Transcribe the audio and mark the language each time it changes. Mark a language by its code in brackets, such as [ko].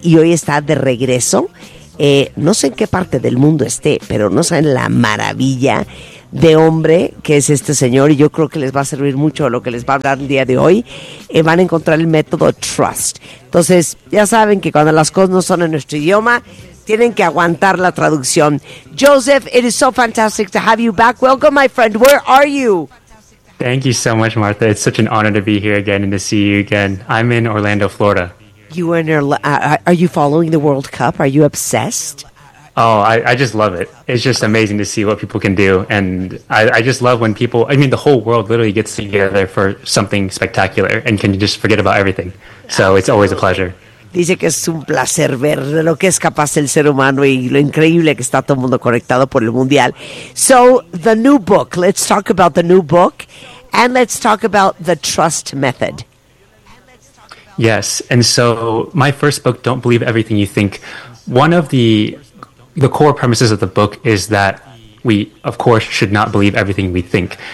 [es] Y hoy está de regreso. No sé en qué parte del mundo esté, pero no saben la maravilla de hombre que es este señor. Y yo creo que les va a servir mucho lo que les va a hablar el día de hoy. Van a encontrar el método Trust. Entonces, ya saben que cuando las cosas no son en nuestro idioma, tienen que aguantar la traducción. [en] Joseph, it is so fantastic to have you back. Welcome, my friend. Where are you? Thank you so much, Martha. It's such an honor to be here again and to see you again. I'm in Orlando, Florida. You and are you following the World Cup? Are you obsessed? Oh, I just love it. It's just amazing to see what people can do. And I just love when people, I mean, the whole world literally gets together for something spectacular and can just forget about everything. So it's always a pleasure. [es] Dice que es un placer ver de lo que es capaz el ser humano y lo increíble que está todo el mundo conectado por el mundial. [en] So the new book, let's talk about the new book and let's talk about the trust method. Yes. And so my first book, Don't Believe Everything You Think, one of the the core premises of the book is that we, of course, should not believe everything we think.